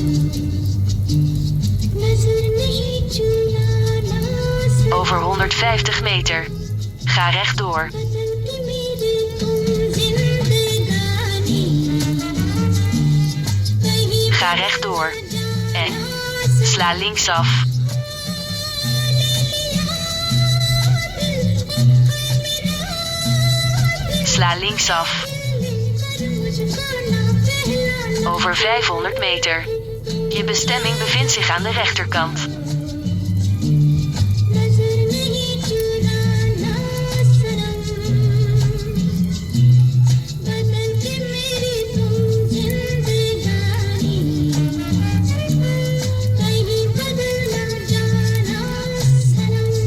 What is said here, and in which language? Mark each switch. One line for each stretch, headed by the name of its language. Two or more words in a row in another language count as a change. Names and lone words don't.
Hindi: नजर नहीं चुराना।
Dutch: Over 150 meter. Ga rechtdoor.
Hindi: बदल के मेरी तुम जिंदगानी, कहीं
Dutch: Ga rechtdoor. En sla linksaf. Sla linksaf. Over 500 meter. Je bestemming bevindt zich aan de rechterkant.
Hindi: नजर नहीं चुराना सनम, बदल के मेरी तुम जिंदगानी, कहीं बदल ना जाना सनम।